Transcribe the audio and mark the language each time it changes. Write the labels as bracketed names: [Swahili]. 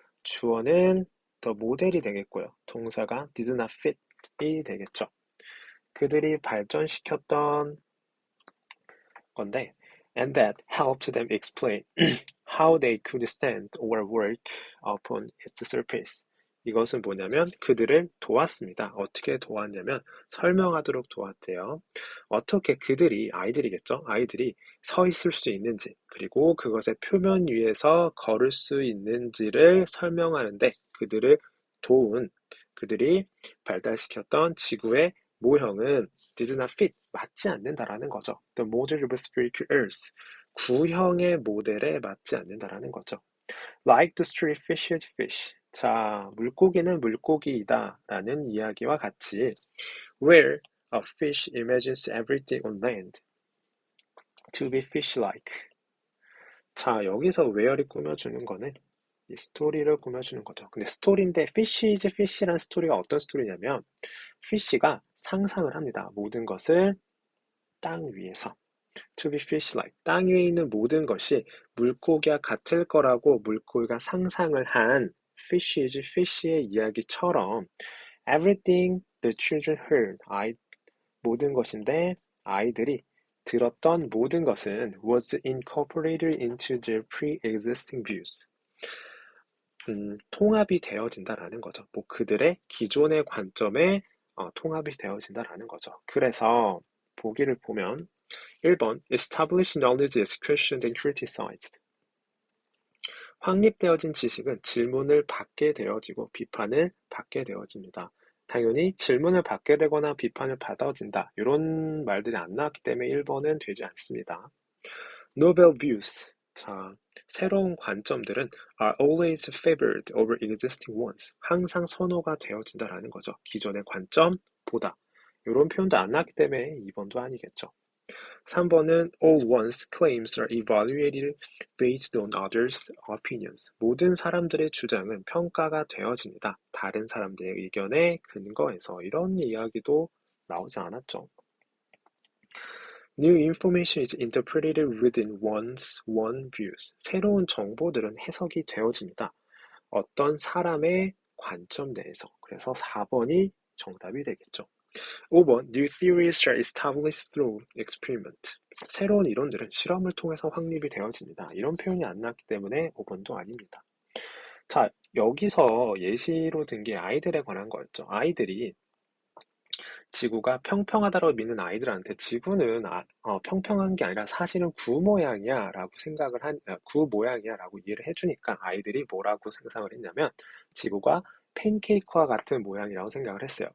[Korean] 주어는 the 모델이 되겠고요. 동사가 [English] did not fit [Korean] 이 되겠죠. 그들이 발전시켰던 건데, [English] and that helped them explain how they could stand or work upon its surface. [Korean] 이것은 뭐냐면 그들을 도왔습니다. 어떻게 도왔냐면 설명하도록 도왔대요. 어떻게 그들이, 아이들이겠죠? 아이들이 서 있을 수 있는지, 그리고 그것의 표면 위에서 걸을 수 있는지를 설명하는데 그들이 발달시켰던 지구의 모형은 [English] did not fit, [Korean] 맞지 않는다라는 거죠. [English] The model of spherical earth, [Korean] 구형의 모델에 맞지 않는다라는 거죠. [English] Like the street fish is fish. [Korean] 자, 물고기는 물고기이다 라는 이야기와 같이 [English] where a fish imagines everything on land to be fish-like. [Korean] 자, 여기서 where이 꾸며주는 거는 이 스토리를 꾸며주는 거죠. 근데 스토리인데 [English] fish is fish [Korean] 라는 스토리가 어떤 스토리냐면 fish가 상상을 합니다. 모든 것을 땅 위에서. [English] To be fish-like. [Korean] 땅 위에 있는 모든 것이 물고기와 같을 거라고 물고기가 상상을 한 [English] fish is fish [Korean] 의 이야기처럼 [English] everything the children heard. [Korean] 모든 것인데 아이들이 들었던 모든 것은 [English] was incorporated into their pre-existing views. [Korean] 통합이 되어진다라는 거죠. 뭐 그들의 기존의 관점에 통합이 되어진다라는 거죠. 그래서 보기를 보면 1번 [English] Established knowledge is questioned and criticized. [Korean] 확립되어진 지식은 질문을 받게 되어지고 비판을 받게 되어집니다. 당연히 질문을 받게 되거나 비판을 받아진다. 이런 말들이 안 나왔기 때문에 1번은 되지 않습니다. [English] Novel views. [Korean] 자, 새로운 관점들은 [English] are always favored over existing ones. [Korean] 항상 선호가 되어진다라는 거죠. 기존의 관점보다. 이런 표현도 안 나왔기 때문에 2번도 아니겠죠. 3번은 [English] all one's claims are evaluated based on others' opinions. [Korean] 모든 사람들의 주장은 평가가 되어집니다. 다른 사람들의 의견에 근거해서. 이런 이야기도 나오지 않았죠. [English] New information is interpreted within one's own views. [Korean] 새로운 정보들은 해석이 되어집니다. 어떤 사람의 관점 내에서. 그래서 4번이 정답이 되겠죠. 5번 [English] New theories are established through experiment. [Korean] 새로운 이론들은 실험을 통해서 확립이 되어집니다. 이런 표현이 안 나왔기 때문에 5번도 아닙니다. 자, 여기서 예시로 든 게 아이들에 관한 거였죠. 아이들이 지구가 평평하다고 믿는 아이들한테 지구는 평평한 게 아니라 사실은 구 모양이야 라고 구 모양이야 라고 이해를 해주니까 아이들이 뭐라고 상상을 했냐면 지구가 팬케이크와 같은 모양이라고 생각을 했어요.